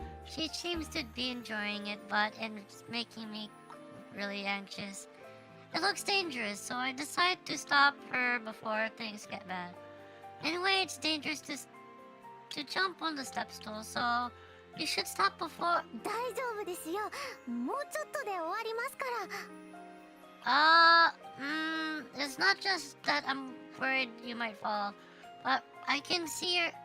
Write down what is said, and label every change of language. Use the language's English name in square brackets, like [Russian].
[English] She seems to be enjoying it, but it's making me really anxious. It looks dangerous, so I decide to stop her before things get bad. Anyway, it's dangerous to jump on the step stool, so you should stop before. [Japanese] 大丈夫ですよ。もうちょっとで終わりますから。 [English] It's not just that I'm worried you might fall, but I can see your,